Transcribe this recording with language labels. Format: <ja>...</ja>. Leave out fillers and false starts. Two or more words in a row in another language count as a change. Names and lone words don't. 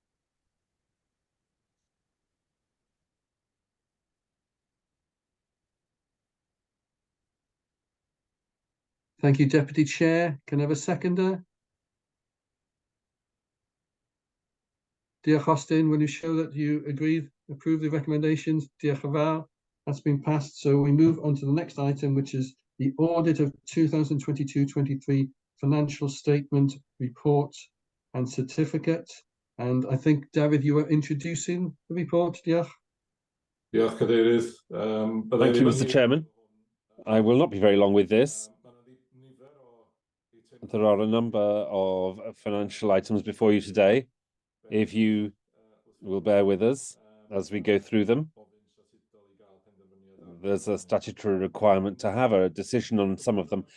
<en>Thank you, Deputy Chair. Can I have a seconder? Diolch, Austin. Will you show that you approve the recommendations?</en> <cy>Diolch yn fawr.</cy> <en>That's been passed. So we move on to the next item, which is the audit of 2022-23 financial statement, report and certificate. And I think, David, you were introducing the report.</en> <cy>Diolch. Diolch, Cadeirydd.</cy> <en>Thank you, Mr. Chairman. I will not be very long with this. There are a number of financial items before you today. If you will bear with us as we go through them. There's a statutory requirement to have a decision on some of them.</en>